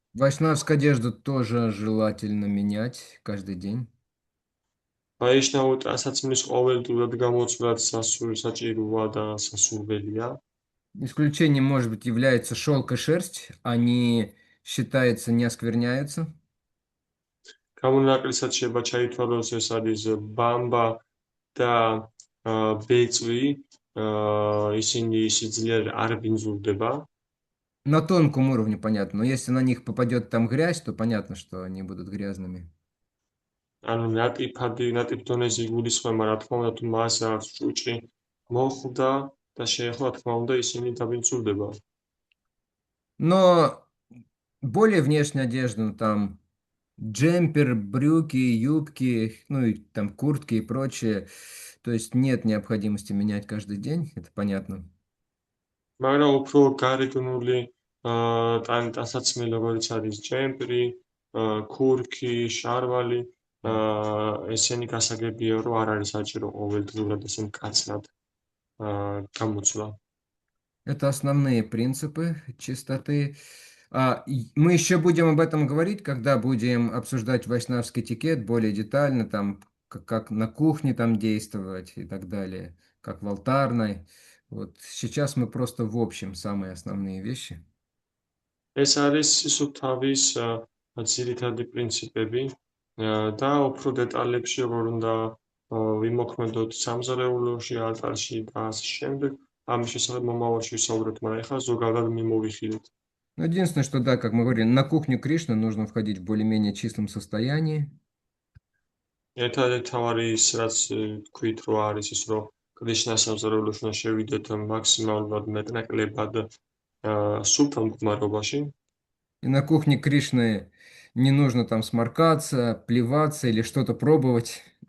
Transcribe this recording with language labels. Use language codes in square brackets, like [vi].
[ru] Вайшнавскую одежду тоже желательно менять каждый день. [ka] ვაიშნავ ტანსაცმლის ყოველდღურად გამოცვლად საჭიროა და სასურველია. [ru] Исключением, может быть, является шелк и шерсть. Они, считается, не оскверняются. [ka] გამონაკლისად შეიძლება ჩაითვალოს ეს არის ბამბა და ბეწვი, ისინი სიძლიერე არ ბინძურდება. [ru] На тонком уровне понятно, но если на них попадет там грязь, то понятно, что они будут грязными. [ka] ანუ ნატიფ დონეზე იგულისხმება, რა თქმა უნდა, თუ მას აქვს ჭუჭი მოხვდა და შეეხლა, რა თქმა უნდა, ისინი დაბინძურდება. [ru] Но более внешняя одежда, ну, там джемпер, брюки, юбки, ну и там куртки и прочее, то есть нет необходимости менять каждый день, это понятно. [ka] მაგრამ უფრო გარეგნული ტანსაცმელი, როგორც არის ჯემპრი, ქურქი, შარვალი, ესენი გასაგებია, რომ არ არის საჭირო ყოველდღიურად ესე მკაცრად გამოცვლა. [ru] Это основные принципы чистоты. Мы еще будем об этом говорить, когда будем обсуждать вайшнавский этикет более детально, там, как на кухне там действовать и так далее, как в алтарной. Вот сейчас мы просто в общем самые основные вещи. [ka] ეს არის სისუფთავის ძირითადი პრინციპები და უფრო დეტალებში როგორ უნდა ვიმოქმედოთ სამზარეულოში, алтарში და ასე შემდეგ. ამის შესახებ მომავალში ვისაუბრებთ, მაგრამ ეხლა ზოგადად მიმოვიხილეთ. [ru] Но единственное, что да, как мы говорили, на кухню Кришны нужно входить в более-менее чистом состоянии. [ka] ერთადერთი თავარი ის, რაც თქვით, რომ არის ის, რომ კრიშნას სამზარეულოში უნდა შევიდეთ მაქსიმალურად მეტნაკლებად სუფთა მდგომარეობაში. [ru] И на кухне Кришны не нужно там сморкаться, плеваться или что-то пробовать.